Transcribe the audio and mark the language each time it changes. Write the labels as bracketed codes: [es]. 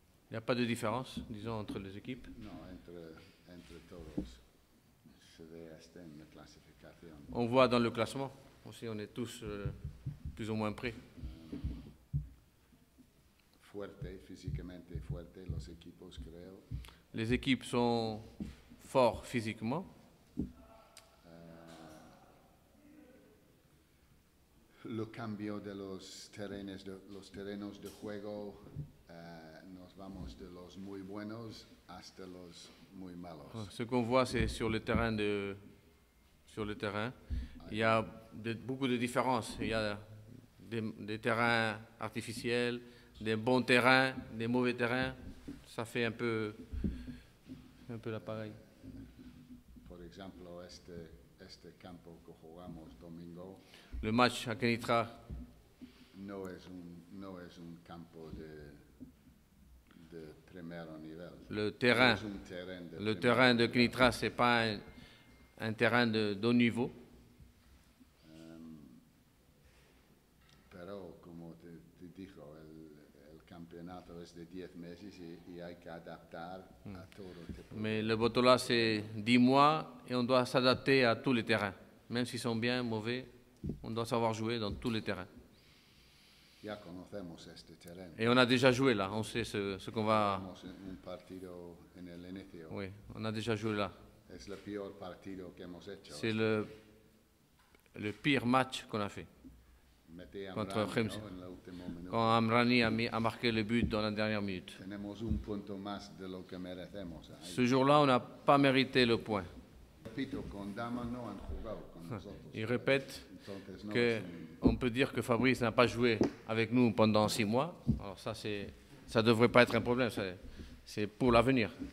[fr] Il n'y a pas de différence, disons, entre les équipes. [es] No, entre todos se ve hasta en la clasificación. [fr] On voit dans le classement, aussi on est tous plus ou moins prêts. [es] Fuerte, físicamente fuerte los equipos, creo. [fr] Les équipes sont forts physiquement. [es] Lo cambio de los terrenos de juego, nos vamos de los muy buenos hasta los muy malos. [fr] Ce qu'on voit, c'est sur le terrain. Il y a beaucoup de différences. Il y a des terrains artificiels, des bons terrains, des mauvais terrains. Ça fait un peu l'appareil. [es] Por ejemplo, este campo que jugamos domingo. [fr] Le match à Kenitra [es] no es un campo de primer nivel. [fr] Le terrain de Kenitra, c'est pas un terrain de haut niveau. [es] Pero como te dijo, el campeonato es de 10 meses y hay que adaptar a todo. [fr] Mais le Botola, c'est 10 mois et on doit s'adapter à tous les terrains. Même s'ils sont bien, mauvais, on doit savoir jouer dans tous les terrains. [es] Ya conocemos este terreno. [fr] Et on a déjà joué là, on sait ce qu'on va... [es] Un partido en el inicio. [fr] Oui, on a déjà joué là. [es] Es el peor partido que hemos hecho. [fr] C'est le pire match qu'on a fait. Contre Krems. Quand Amrani a marqué le but dans la dernière minute. [es] Tenemos un punto más de lo que merecemos. [fr] Ce jour-là, on n'a pas mérité le point. [es] Repito, con Dama no han jugado con nosotros. [fr] Il répète qu'on peut dire que Fabrice n'a pas joué avec nous pendant 6 mois. Alors ça ne devrait pas être un problème, c'est pour l'avenir.